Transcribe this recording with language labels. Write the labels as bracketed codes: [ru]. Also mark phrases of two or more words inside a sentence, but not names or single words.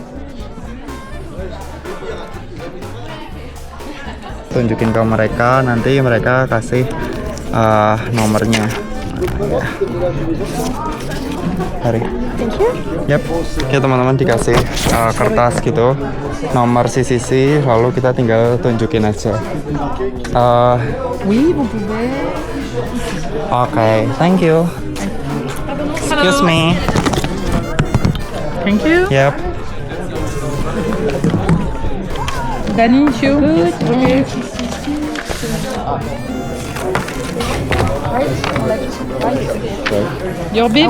[id] Tunjukin ke mereka, nanti mereka kasih nomornya. Hari. Yap, ya teman-teman dikasih kertas gitu, nomor CCC, lalu kita tinggal tunjukin aja. [fr] Oui, vous pouvez. [en] Oke, thank you. Excuse me. Thank you. Yap. Danny, you. Good. Okay. Your bib?